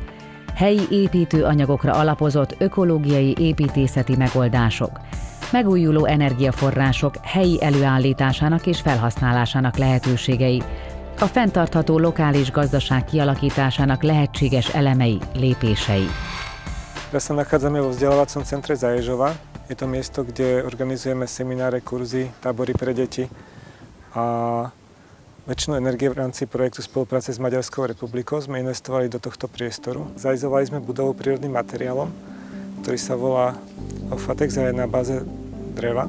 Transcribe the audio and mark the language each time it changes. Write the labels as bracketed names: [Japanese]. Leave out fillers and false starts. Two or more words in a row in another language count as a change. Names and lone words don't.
[Hungarian] Helyi építőanyagokra alapozott ökológiai építészeti megoldások. Megújuló energiaforrások helyi előállításának és felhasználásának lehetőségei. A fenntartható lokális gazdaság kialakításának lehetséges elemei, lépései. [Slovak] Teraz sa nachádzame vo vzdelávacom centre Zaježova. Je to miesto, kde organizujeme semináre, kurzy, tábory pre deti. A väčšinu energie v rámci projektu spolupráce s Maďarskou republikou sme investovali do tohto priestoru. Zrealizovali sme budovu prírodným materiálom, ktorý sa volá Ofatex a je na báze dreva.